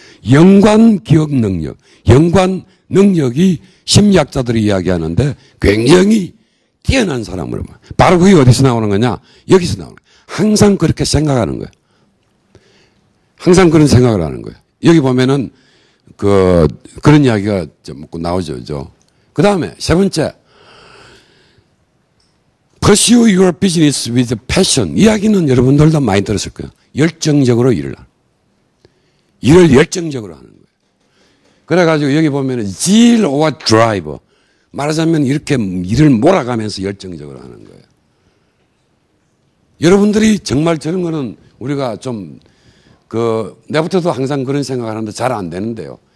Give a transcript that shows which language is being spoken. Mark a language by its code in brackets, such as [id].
[ko] 연관 기억 능력, 연관 능력이 심리학자들이 이야기하는데 굉장히 뛰어난 사람으로. 바로 그게 어디서 나오는 거냐? 여기서 나오는 거예요. 항상 그렇게 생각하는 거예요. 항상 그런 생각을 하는 거예요. 여기 보면은 그런 이야기가 좀 나오죠. 그 다음에 세 번째. [en] Pursue your business with passion. [ko] 이야기는 여러분들도 많이 들었을 거예요. 열정적으로 일을 하는. 일을 열정적으로 하는 거예요. 그래가지고 여기 보면은 [en] zeal or drive. [ko] 말하자면 이렇게 일을 몰아가면서 열정적으로 하는 거예요. 여러분들이 정말 저런 거는 우리가 좀 내부터도 항상 그런 생각을 하는데 잘 안 되는데요.